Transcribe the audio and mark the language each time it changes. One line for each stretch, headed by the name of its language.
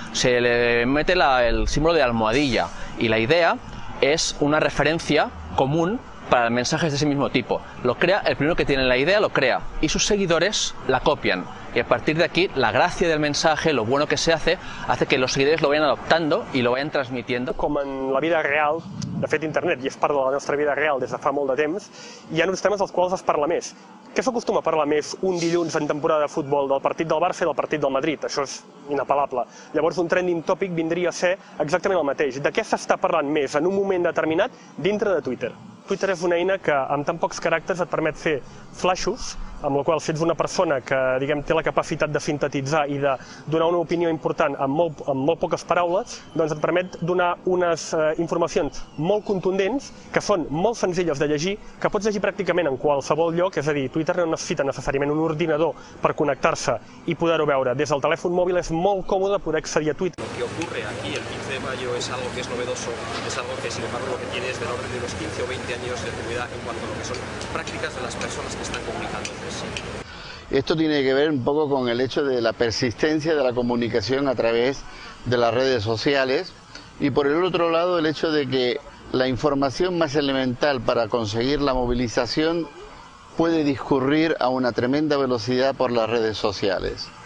Spanish: Se le mete el símbolo de almohadilla y la idea es una referencia común para mensajes de ese mismo tipo. Lo crea, el primero que tiene la idea lo crea y sus seguidores la copian. Y a partir de aquí, la gracia del mensaje, lo bueno que se hace que los seguidores lo vayan adoptando y lo vayan transmitiendo. Como en la vida real,
Catalan: De fet, internet ja és part de la nostra vida real des de fa molt de temps i hi ha uns temes dels quals es parla més. Què s'acostuma a parlar més un dilluns en temporada de futbol del partit del Barça i del partit del Madrid? Això és inapel·lable. Llavors, un trending topic vindria a ser exactament el mateix. De què s'està parlant més en un moment determinat dintre de Twitter? Twitter és una eina que amb tan pocs caràcters et permet fer flashes, amb la qual si ets una persona que té la capacitat de sintetitzar i de donar una opinió important amb molt poques paraules, doncs et permet donar unes informacions molt contundents que són molt senzilles de llegir, que pots llegir pràcticament en qualsevol lloc, és a dir, Twitter no necessita necessàriament un ordinador per connectar-se i poder-ho veure. Des del telèfon mòbil és molt còmode poder accedir a Twitter.
Spanish: Lo que ocurre aquí el 15 de mayo es algo que es novedoso, es algo que sin embargo lo que tiene es del orden de unos 15 o 20 años de antigüedad en cuanto a lo que son prácticas de las personas que están comunicando entre sí. Esto tiene que ver un poco con el hecho de la persistencia de la comunicación a través de las redes sociales y por el otro lado el hecho de que la información más elemental para conseguir la movilización puede discurrir a una tremenda velocidad por las redes sociales.